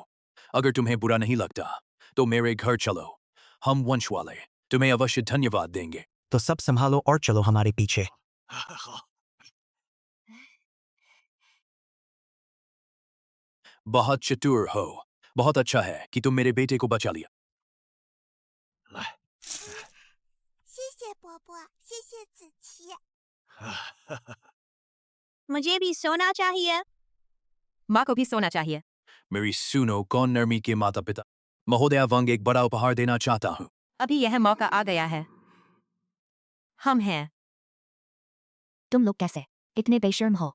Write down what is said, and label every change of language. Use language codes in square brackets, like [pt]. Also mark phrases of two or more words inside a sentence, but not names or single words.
[hi] अगर तुम्हें बुरा नहीं लगता तो मेरे घर चलो। हम वंश वाले तुम्हें अवश्य धन्यवाद देंगे। तो सब संभालो और चलो हमारे पीछे। बहुत चतुर हो। बहुत अच्छा है कि तुम मेरे बेटे को बचा लिया। [zh] 谢谢伯伯，谢谢子琪。 [hi] मुझे भी सोना चाहिए। माँ को भी सोना चाहिए। मेरी सुनो कौन नरमी के माता पिता। महोदया वंग एक बड़ा उपहार देना चाहता हूँ। अभी यह मौका आ गया है। हम हैं। तुम लोग कैसे इतने बेशर्म हो?